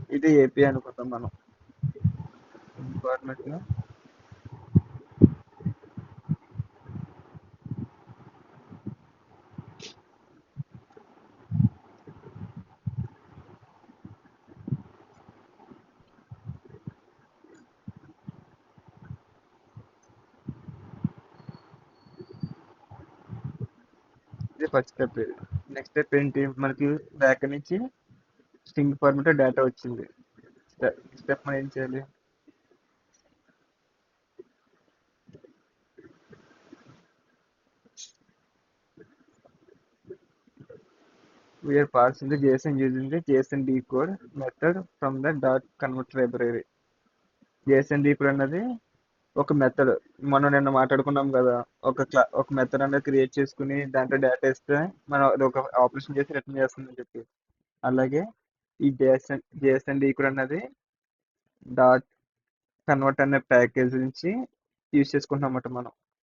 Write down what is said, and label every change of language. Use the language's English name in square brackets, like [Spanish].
[Telugu] ఇది ఏపీ అనుకుంటాం మనం. స్ట్రింగ్ ఫార్మెట్ లో ఇది ఫస్ట్ స్టెప్. ఇది నెక్స్ట్ స్టెప్ ఏంటి, మనకి బ్యాక్ నుంచి స్ట్రింగ్ ఫార్మెట్ డేటా వచ్చింది. స్టెప్ మనం ఏం చేయాలి, [English] we are parsing the JSON using the JSON decode method from the dot convert library. [Telugu] JSON decode అన్నది ఒక మెథడ్. మనం నిన్న మాట్లాడుకున్నాం కదా, ఒక మెథడ్ అనేది క్రియేట్ చేసుకుని దాంట్లో డేటా ఇస్తే మనం అది ఒక ఆపరేషన్ చేసి రిటర్న్ చేస్తుందని చెప్పి. అలాగే ఈ జేఎస్ఎన్ డీకోడ్ అన్నది డాట్ కన్వర్ట్ అనే ప్యాకేజ్ నుంచి యూజ్ చేసుకుంటాం అన్నమాట మనం.